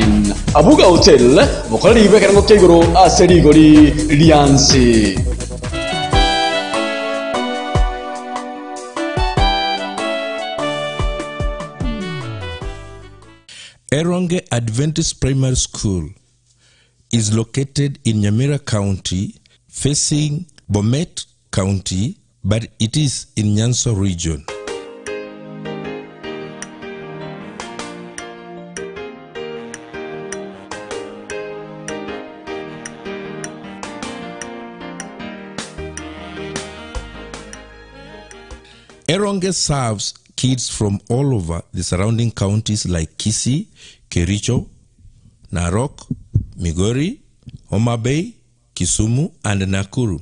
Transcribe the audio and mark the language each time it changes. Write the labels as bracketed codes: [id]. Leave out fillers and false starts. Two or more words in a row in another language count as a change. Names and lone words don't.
[guz] Abuga hotel bokolari bekerango kegoro ase rigori liansi. [en] Eronge Adventist Primary School is located in Nyamira County, facing Bomet County, but it is in Nyanso region. Eronge serves kids from all over the surrounding counties like Kisii, Kericho, Narok, Migori, Homa Bay, Kisumu, and Nakuru.